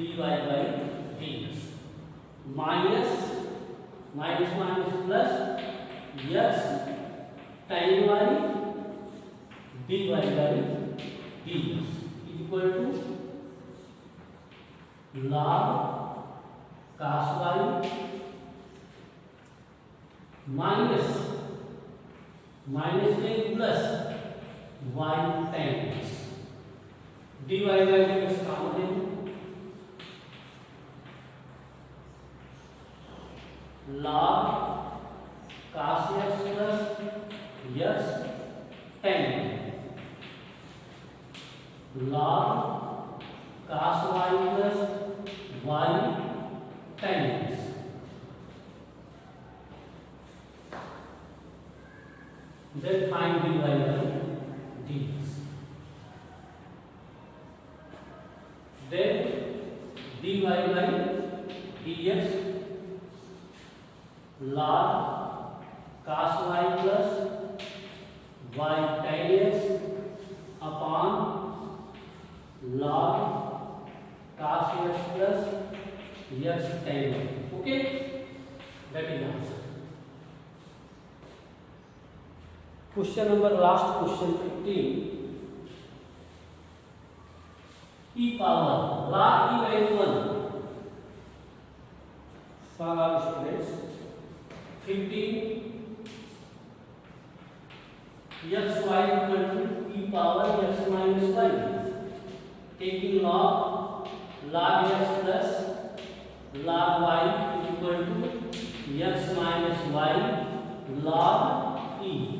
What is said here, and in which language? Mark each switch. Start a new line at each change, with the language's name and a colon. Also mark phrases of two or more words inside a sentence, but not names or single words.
English: by dx minus minus plus x tan y dy by dx equal to log cos y minus plus y tan x dy by dx common है log cos x plus x tan log cos y plus y tan x then find dy by dx then dy by dx log cos y plus y tan x upon log cos x plus x tan y. Okay, that is answer. Question number last question 15. E power log e value 1 for all students 15 x y equal to e power x minus y taking log x plus log y equal to x minus y log e